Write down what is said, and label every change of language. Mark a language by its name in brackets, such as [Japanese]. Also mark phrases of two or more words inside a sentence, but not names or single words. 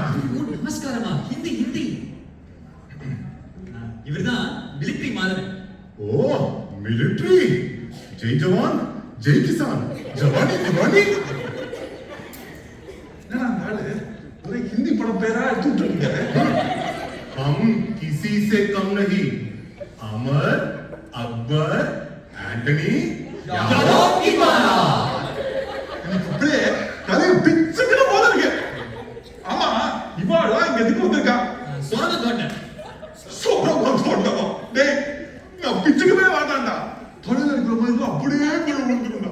[Tamil] ஓ நமஸ்காரமா? ஹிந்தி ஹிந்தி. இவர்தான் மிலிட்டரி மாதவன். ஓ மிலிட்டரி. [Hindi] जय जवान जय किसान जवानी दीवानी. [Tamil] என்னடா நாளு ஒரே ஹிந்தி படம் பேரா எடுத்துட்டு இருக்கீங்க. [Hindi] हम किसी से कम नहीं, अमर, अकबर, एंटनी, [Tamil] எனக்கு அப்படியே தலையை பிச்சுக்கிற போல இருக்கு. ஆமா இவாளா இங்க எதுக்கு வந்திருக்கா? சுரங்க தோண்ட. சோரமா தோண்டமா? டேய் நான் பிச்சுக்கவே வாடாண்டா. தொழில் இருக்கிற மாதிரி அப்படியே கீழே விழுந்துருந்தா.